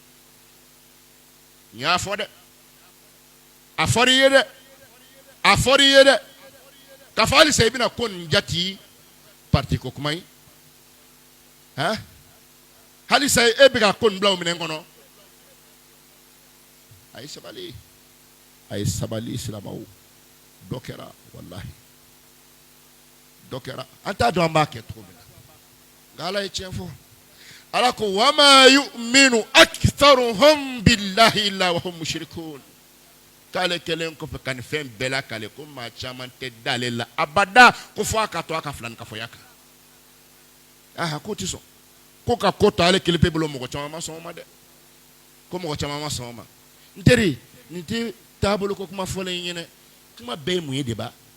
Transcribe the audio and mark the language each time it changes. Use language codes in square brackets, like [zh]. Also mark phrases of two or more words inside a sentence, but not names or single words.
[bm] n y'a fɔ dɛ a fɔra i ye dɛ a fɔra i ye dɛ k'a fɔ halisa i bɛna ko nin jati parti ko kuma ye han halisa e bɛ ka ko nin bila o minɛn kɔnɔ a ye sabali silamɛw dɔ kɛra walahi dɔ kɛra an t'a dɔn an b'a kɛ cogo min na nka ala ye tiɲɛ fɔ ala ko [ar] وما يؤمن أكثرهم بالله إلا وهم مشركون [bm] k'ale kelen kɔfɛ ka nin fɛn bɛɛ la k'ale ko maa caman tɛ d'ale la abada ko fɔ a ka to a ka filani kafoya kan aha ko tɛ sɔn ko ka ko to ale kelen pe bolo mɔgɔ caman ma sɔn o ma dɛ ko mɔgɔ caman ma sɔn o ma n teri nin tɛ taabolo ko kuma fɔlen ɲɛnɛ kuma bɛɛ ye mun ye de ba